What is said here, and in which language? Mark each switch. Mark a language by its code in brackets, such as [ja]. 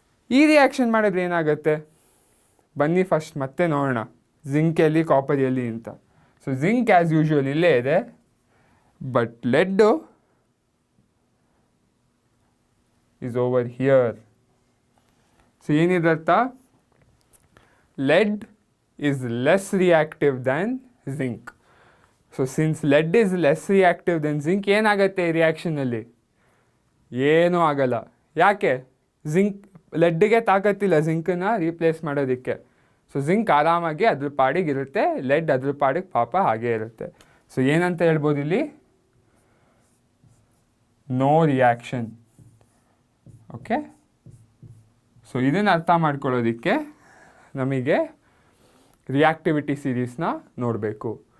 [kn] ಈ ರಿಯಾಕ್ಷನ್ ಮಾಡಿದ್ರೆ ಏನಾಗುತ್ತೆ? ಬನ್ನಿ ಫಸ್ಟ್ ಮತ್ತೆ ನೋಡೋಣ ಜಿಂಕ್ ಎಲ್ಲಿ ಕಾಪರ್ ಎಲ್ಲಿ ಅಂತ. [en] so zinc as usual [kn] ಇಲ್ಲೇ ಇದೆ, [en] But lead is over here. [kn] So ಏನಿದರ್ಥ? [en] lead is less reactive than zinc. So since lead is less reactive than zinc, [kn] ಏನಾಗುತ್ತೆ ಈ ರಿಯಾಕ್ಷನಲ್ಲಿ? ಏನೂ ಆಗಲ್ಲ. ಯಾಕೆ? ಲೆಡ್ಗೆ ತಾಕತ್ತಿಲ್ಲ ಜಿಂಕನ್ನ ರೀಪ್ಲೇಸ್ ಮಾಡೋದಕ್ಕೆ. ಸೊ ಜಿಂಕ್ ಆರಾಮಾಗಿ ಅದ್ರ ಪಾಡಿಗೆ ಇರುತ್ತೆ, ಲೆಡ್ ಅದ್ರ ಪಾಡಿಗೆ ಪಾಪ ಹಾಗೇ ಇರುತ್ತೆ. ಸೊ ಏನಂತ ಹೇಳ್ಬೋದು ಇಲ್ಲಿ? No reaction. ಓಕೆ, ಸೊ ಇದನ್ನು ಅರ್ಥ ಮಾಡ್ಕೊಳ್ಳೋದಕ್ಕೆ ನಮಗೆ ರಿಯಾಕ್ಟಿವಿಟಿ ಸೀರೀಸ್ನ ನೋಡಬೇಕು.